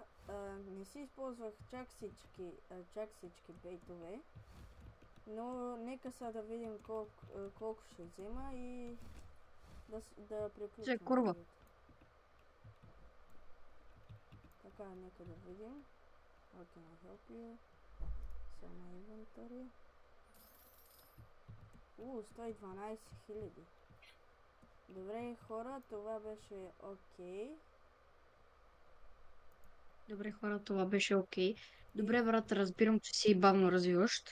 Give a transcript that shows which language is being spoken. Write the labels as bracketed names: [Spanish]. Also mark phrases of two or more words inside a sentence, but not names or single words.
[Bulgarian] Не си използвах чак всички бейтове, но нека сега да видим колко ще взема и да приключим. Курва. Така, нека да видим. [English] How can I help you? [Bulgarian] Само инвентари. 112 000. Добре хора, това беше окей. Добре хора, това беше окей. Добре брат, разбирам, че си бавно развиващ.